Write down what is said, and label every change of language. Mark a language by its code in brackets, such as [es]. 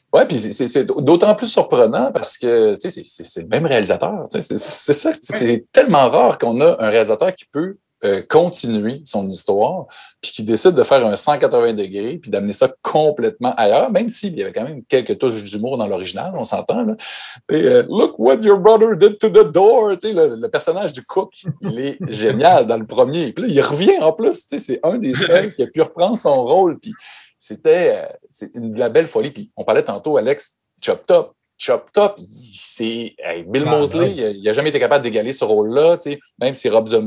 [fr] Oui, puis c'est d'autant plus surprenant parce que c'est le même réalisateur. C'est ça, c'est tellement rare qu'on a un réalisateur qui peut continuer son histoire, puis qui décide de faire un 180 degrés, puis d'amener ça complètement ailleurs, même s'il y avait quand même quelques touches d'humour dans l'original, on s'entend. [en] Look what your brother did to the door. [fr] Le personnage du cook, il est génial dans le premier. Puis là, il revient en plus. C'est un des seuls qui a pu reprendre son rôle. Puis c'est de la belle folie. Puis on parlait tantôt, Alex, Chop Top. Chop Top, c'est Bill Moseley, il n'a jamais été capable d'égaler ce rôle-là, même si Rob Zombie.